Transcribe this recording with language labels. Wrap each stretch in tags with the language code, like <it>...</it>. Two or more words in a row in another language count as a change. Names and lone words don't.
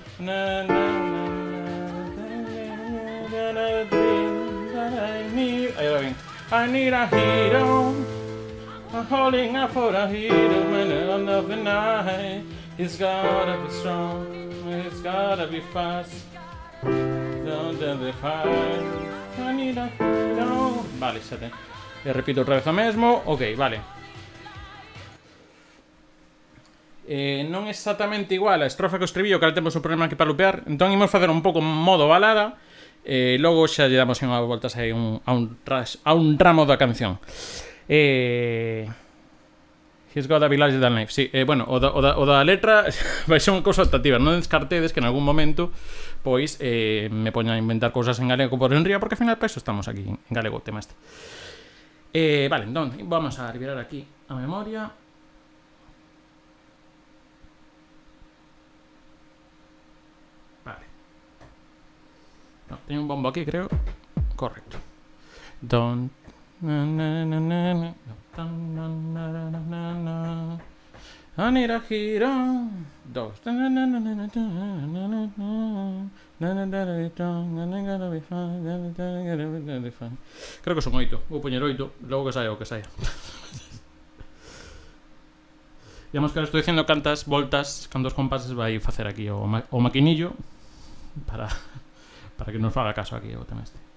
<en>I need a hero. I'm holding out for a hero when I'm of the night. He's gotta be strong, he's gotta be fast. Don't the fight. I need a hero.</en> <gl>Vale, xa ten. E repito outra vez o mesmo. Ok, vale. Non exactamente igual a estrofa que o estribillo, que ahora temos un problema aquí para lupear. Entón imos facer un pouco modo balada. Logo xa lle damos unha voltas aí a un ramo da canción.</gl> <en>He's got a be larger than life.</en> <es>Sí, bueno,</es> <gl>o da letra vai ser unha cousa optativa. Non descartedes que en algún momento pois me poña a inventar cousas en galego por enría, porque ao final para iso estamos aquí en galego o tema este. Vale, entón, vamos a revirar aquí a memoria. Vale. No, teño un bombo aquí, creo. Correcto.</gl> <en>Don't I need a hero.</en> <gl>Dos. Creo que son 8. Vou poñer 8. Logo que saia o que saia. Digamos que ahora estou diciendo cantas voltas, cantos compases vai facer aquí o maquinillo para que nos faga caso aquí o tema este.</gl>